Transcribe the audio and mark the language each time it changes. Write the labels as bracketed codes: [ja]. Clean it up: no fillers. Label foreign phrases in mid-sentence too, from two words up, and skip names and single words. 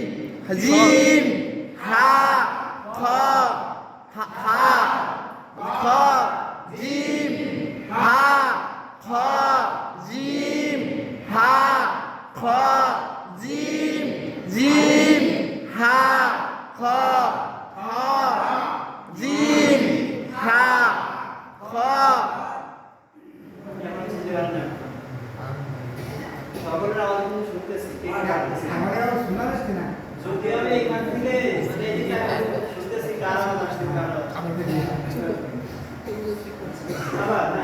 [bn] জিম হা খ হা খ জিম হা খ জিম হা খ জিম জিম হা খ হ জিম হা খ সকলের আওয়াজ কিন্তু শুনতেছি কে কে আসছে যদি আমি এখান থেকে মানে এদিকে শুনতেছি কার আওয়াজ আসছে কার আবার না